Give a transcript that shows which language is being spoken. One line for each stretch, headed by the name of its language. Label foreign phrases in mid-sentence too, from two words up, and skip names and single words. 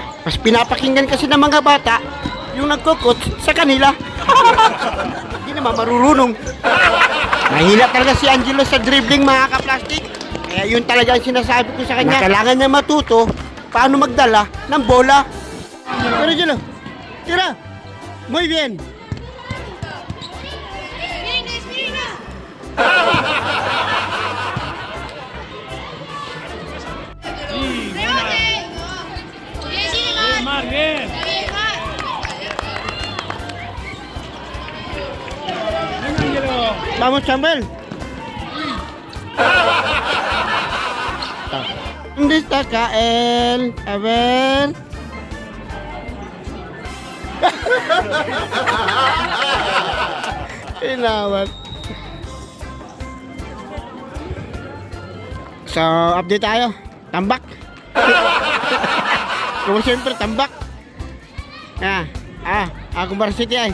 Filipino: Mas pinapakinggan kasi ng mga bata yung nagko-coach sa kanila. Hindi naman marurunong. Mahila talaga si Angelo sa dribbling, mga kaplastik. Kaya yun talaga ang sinasabi ko sa kanya. Kailangan niya matuto paano magdala ng bola. Pero Angelo, tira!
Spanish: Muy bien! Bien. Vamos, Chambel. ¿Dónde está Kael? A ver.
Filipino: Inawat. So, update tayo. Tambak. Como siyempre, tambak. Akong varsity ay.